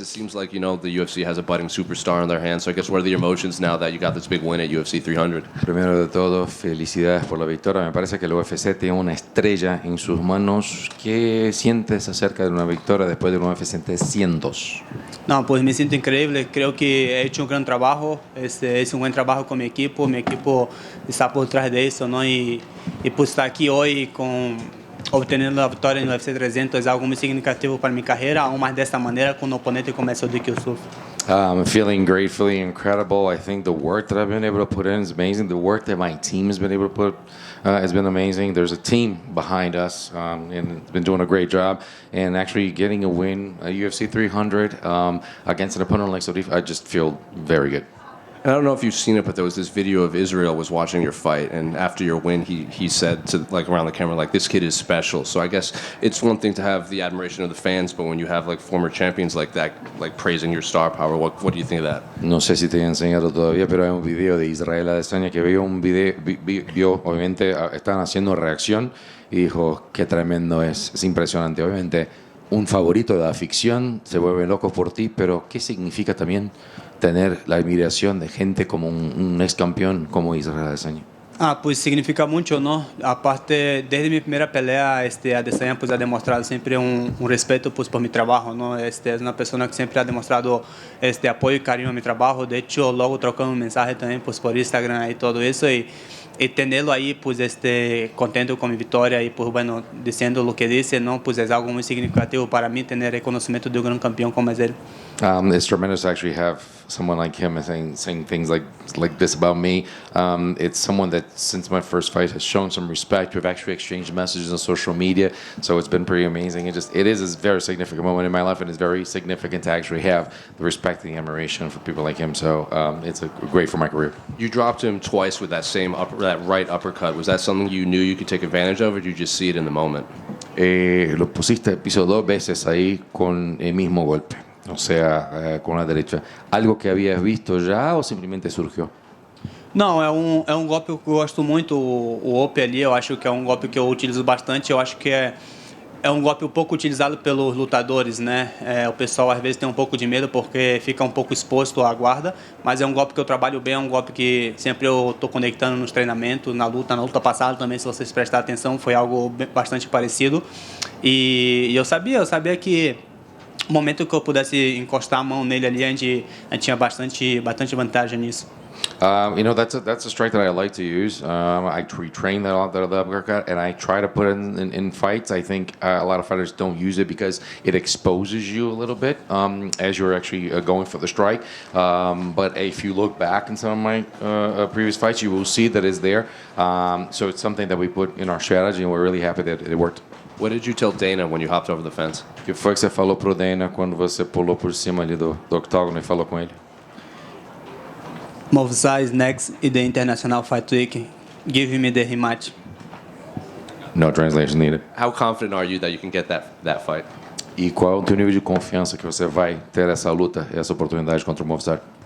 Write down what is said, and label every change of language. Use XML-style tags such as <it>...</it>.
<en>It seems like, the UFC has a budding superstar on their hands. So I guess what are the emotions now that you got this big win at UFC 300?</en> <es>Primero de todo, felicidades por la victoria. Me parece que el UFC tiene una estrella en sus manos. ¿Qué sientes acerca de una victoria después de un UFC 300? No, pues me siento increíble. Creo que he hecho un gran trabajo. Es un buen trabajo con mi equipo. Mi equipo está por detrás de eso, ¿no? Y pues estar aquí hoy obteniendo</es> <pt>a vitória no UFC 300 é algo muito significativo para minha carreira, aún mais dessa maneira com um oponente como esse do que eu sofro.</pt> <en>I'm feeling great, feeling incredible. I think the work that I've been able to put in is amazing. The work that my team has been able to put has been amazing. There's a team behind us, and it's been doing a great job. And actually getting a win at UFC 300 against an opponent like Sodif, I just feel very good. And I don't know if you've seen it, but there was this video of Israel was watching your fight, and after your win, he said to around the camera, this kid is special. So I guess it's one thing to have the admiration of the fans, but when you have former champions like that, praising your star power, what do you think of that?</en> <es>No sé si te he enseñado todavía, pero hay un video de Israel Adesanya que vio, obviamente, estaban haciendo reacción y dijo, qué tremendo es impresionante. Obviamente, un favorito de la ficción se vuelve loco por ti, pero ¿qué significa también tener la admiración de gente como un ex campeón como Israel Adesanya? Pues significa mucho, ¿no? Aparte, desde mi primera pelea, Adesanya pues ha demostrado siempre un respeto pues por mi trabajo, ¿no? Es una persona que siempre ha demostrado apoyo y cariño a mi trabajo. De hecho, luego trocamos un mensaje también pues por Instagram y todo eso y tenerlo ahí pues contento con mi victoria y pues bueno, diciendo lo que dice, ¿no? Pues es algo muy significativo para mí tener reconocimiento de un gran campeón como es él.</es> <en>It's tremendous to actually have someone like him saying things like this about me. It's someone that since my first fight has shown some respect. We've actually exchanged messages on social media, so it's been pretty amazing. It is a very significant moment in my life, and it's very significant to actually have the respect and the admiration for people like him. So it's great for my career. You dropped him twice with that right uppercut. Was that something you knew you could take advantage of, or did you just see it in the moment?</en> <es>Lo pusiste piso 2 veces ahí con el mismo golpe. O sea, con la derecha. ¿Algo que habías visto ya o simplemente surgió?</es> <pt>Não, é um golpe que eu gosto muito, o Ope ali, eu acho que é um golpe que eu utilizo bastante, eu acho que é um golpe um pouco utilizado pelos lutadores, né? O pessoal às vezes tem um pouco de medo porque fica um pouco exposto à guarda, mas é um golpe que eu trabalho bem, é um golpe que sempre eu estou conectando nos treinamentos, na luta passada também, se vocês prestarem atenção, foi algo bastante parecido. E eu sabia que o momento que eu pudesse encostar a mão nele ali, a gente tinha bastante vantagem nisso.</pt> <en>That's a strike that I like to use. I retrain the uppercut, and I try to put it in fights. I think a lot of fighters don't use it because it exposes you a little bit as you're actually going for the strike. But if you look back in some of my previous fights, you will see that it's there. So it's something that we put in our strategy, and we're really happy that it worked. What did you tell Dana when you hopped over the fence?</en> <pt>O que foi que você falou pro Dana quando você pulou por cima ali do octógono e falou com ele?</pt> <en>Movsar is next in the International Fight Week. Give me the rematch. No translation needed. How confident are you that you can get that fight?</en> <pt>E qual é o teu nível de confiança que você vai ter essa luta, essa oportunidade contra o Movsar?</pt>